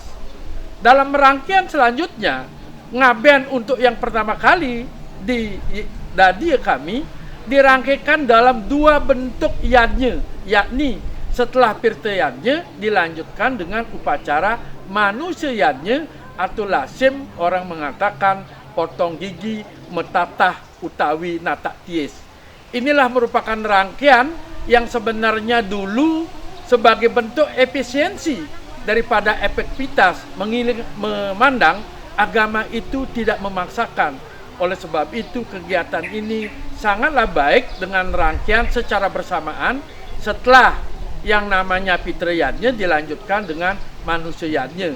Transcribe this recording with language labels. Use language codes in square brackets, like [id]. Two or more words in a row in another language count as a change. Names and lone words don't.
[id] Dalam rangkaian selanjutnya, ngaben untuk yang pertama kali di Dadi kami dirangkaikan dalam 2 bentuk yajna, yakni setelah pirta yajna dilanjutkan dengan upacara manusia yajna atau lasim orang mengatakan potong gigi, [ban] metatah utawi natak tiis. [id] Inilah merupakan rangkaian yang sebenarnya dulu sebagai bentuk efisiensi daripada efektivitas memandang agama itu tidak memaksakan. Oleh sebab itu kegiatan ini sangatlah baik dengan rangkaian secara bersamaan setelah yang namanya Pitra Yajna dilanjutkan dengan Manusia Yajna.